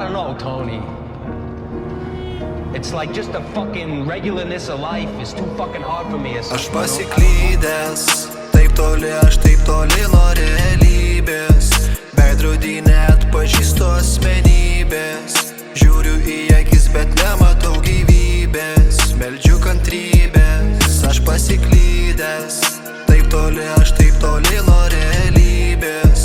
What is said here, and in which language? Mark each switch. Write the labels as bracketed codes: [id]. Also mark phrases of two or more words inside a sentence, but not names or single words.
[en] know, Tony. It's like just the fucking regularness of life is too fucking hard for me. [lt] Aš pasiklydęs, taip toli nuo realybės. Veidrody neatpažįstu asmenybės. Žiūriu į akis, bet nematau gyvybės. Meldžiu kantrybės. Aš pasiklydęs, taip toli nuo realybės.